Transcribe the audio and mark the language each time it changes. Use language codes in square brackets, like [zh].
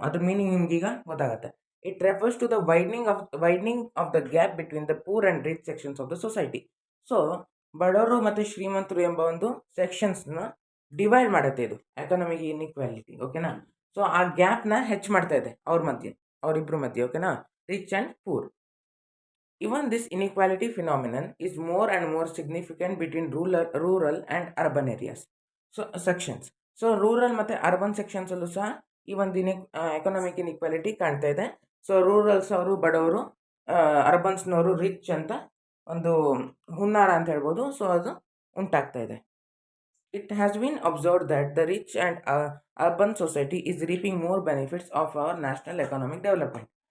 [kn] ಅದ್ರ ಮೀನಿಂಗ್ ನಿಮ್ಗೆ ಈಗ ಗೊತ್ತಾಗುತ್ತೆ. [en] It refers to the widening of the gap between the poor and rich sections of the society. [kn] So ಬಡವರು ಮತ್ತು ಶ್ರೀಮಂತರು ಎಂಬ ಒಂದು ಸೆಕ್ಷನ್ಸ್ನ ಡಿವೈಡ್ ಮಾಡುತ್ತೆ ಇದು ಎಕನಾಮಿಕ್ ಇನ್ಇಕ್ವಾಲಿಟಿ. ಓಕೆನಾ. ಸೊ ಆ ಗ್ಯಾಪ್ನ ಹೆಚ್ಚು ಮಾಡ್ತಾ ಇದೆ ಅವರಿಬ್ಬರ ಮಧ್ಯೆ. [en] ಓಕೆನಾ, rich and poor. Even this inequality phenomenon is more and more significant between rural and urban areas. So sections. [kn] So rural ಮತ್ತು ಅರ್ಬನ್ ಸೆಕ್ಷನ್ಸಲ್ಲೂ ಸಹ ಈ ಒಂದು ಎಕನಾಮಿಕ್ ಇನ್ಇಕ್ವಾಲಿಟಿ ಕಾಣ್ತಾ ಇದೆ. ಸೊ ರೂರಲ್ಸ್ ಅವರು ಬಡವರು, ಅರ್ಬನ್ಸ್ನವರು ರಿಚ್ ಅಂತ ಒಂದು ಹುನ್ನಾರ ಅಂತ ಹೇಳ್ಬೋದು. ಸೊ ಅದು ಉಂಟಾಗ್ತಾ ಇದೆ. [en] It has been observed that the rich and urban society is reaping more benefits of our national economic development.